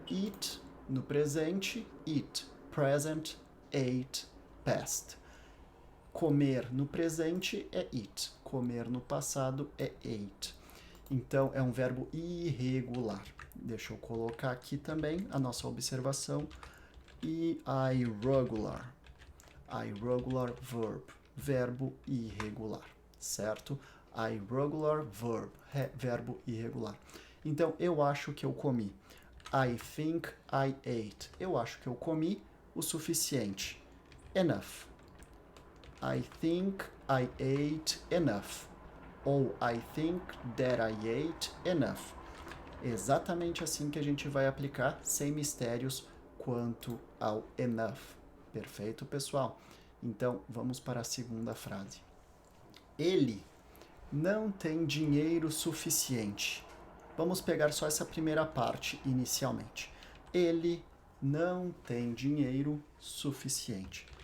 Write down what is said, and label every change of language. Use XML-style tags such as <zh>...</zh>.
<en>Eat</en> <pt>no presente,</pt> <en>eat, present, ate, past.</en> <pt>Comer no presente é eat, comer no passado é ate. Então, é um verbo irregular. Deixa eu colocar aqui também a nossa observação.</pt> <en>Irregular. Irregular verb.</en> <pt>Verbo irregular, certo?</pt> <en>Irregular verb.</en> <pt>Verbo irregular. Então, eu acho que eu comi.</pt> <en>I think I ate.</en> <pt>Eu acho que eu comi o suficiente.</pt> <en>Enough. I think I ate enough. Ou I think that I ate enough.</en> <pt>Exatamente assim que a gente vai aplicar, sem mistérios quanto ao enough. Perfeito, pessoal? Então, vamos para a segunda frase. Ele não tem dinheiro suficiente. Vamos pegar só essa primeira parte inicialmente. Ele não tem dinheiro suficiente.</pt>